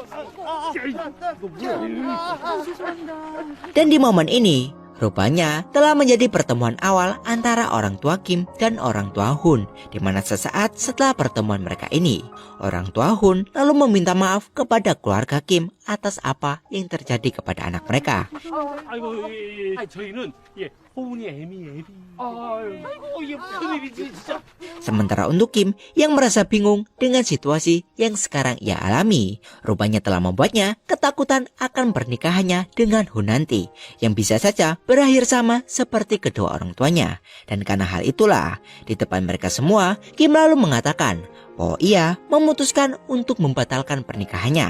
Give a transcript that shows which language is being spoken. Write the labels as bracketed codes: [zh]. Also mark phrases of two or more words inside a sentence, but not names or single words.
[id] Dan di momen ini, rupanya telah menjadi pertemuan awal antara orang tua Kim dan orang tua Hun, di mana sesaat setelah pertemuan mereka ini, orang tua Hun lalu meminta maaf kepada keluarga Kim atas apa yang terjadi kepada anak mereka. [ko] 아이고, 저희는 호운이 애미. 아이고, 이게 무슨 일이지, 진짜. [id] Sementara untuk Kim yang merasa bingung dengan situasi yang sekarang ia alami, rupanya telah membuatnya ketakutan akan pernikahannya dengan Hun nanti, yang bisa saja berakhir sama seperti kedua orang tuanya. Dan karena hal itulah, di depan mereka semua, Kim lalu mengatakan bahwa ia memutuskan untuk membatalkan pernikahannya.